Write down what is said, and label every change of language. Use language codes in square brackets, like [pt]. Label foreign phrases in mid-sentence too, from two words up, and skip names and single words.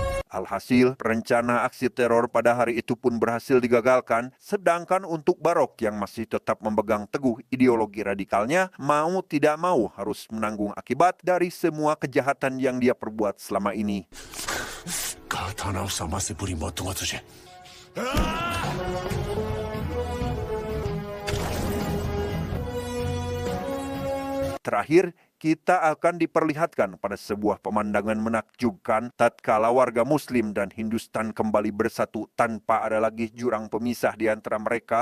[id] Alhasil, rencana aksi teror pada hari itu pun berhasil digagalkan, sedangkan untuk Barok yang masih tetap memegang teguh ideologi radikalnya, mau tidak mau harus menanggung akibat dari semua kejahatan yang dia perbuat selama ini. [hi] कहा था ना उसामा से बुरी मौत दूंगा तुझे [id] Terakhir, kita akan diperlihatkan pada sebuah pemandangan menakjubkan tatkala warga Muslim dan Hindustan kembali bersatu tanpa ada lagi jurang pemisah di antara mereka.